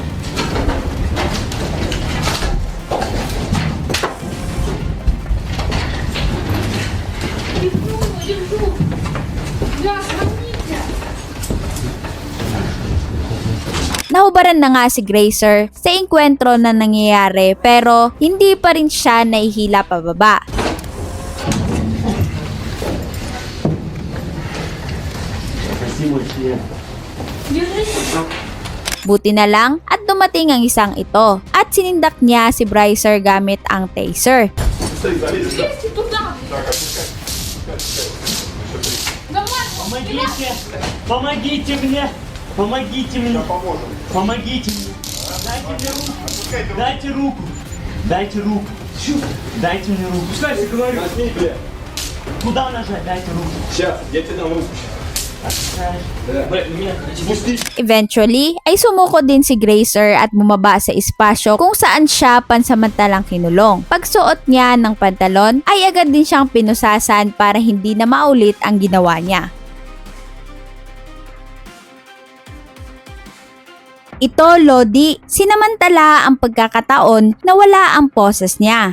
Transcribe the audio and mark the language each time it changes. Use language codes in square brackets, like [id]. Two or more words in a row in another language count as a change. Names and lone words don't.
[tl] Nahubaran na nga si Grazer sa engkwentro na nangyayari pero hindi pa rin siya nahihila pababa. Buti na lang at dumating ang isang ito at sinindak niya si Brycer gamit ang taser. [ru] Помогите мне! Помогите мне! Помогите мне! Дайте руку! Дайте руку! Дайте мне руку! Куда нажать? Дайте руку! Сейчас, я тебе дам руку. [tl] Eventually, ay sumuko din si Grazer at bumaba sa espasyo kung saan siya pansamantalang kinulong. Pagsuot niya ng pantalon, ay agad din siyang pinusasan para hindi na maulit ang ginawa niya. Ito, Lodi, sinamantala ang pagkakataon na wala ang poses niya.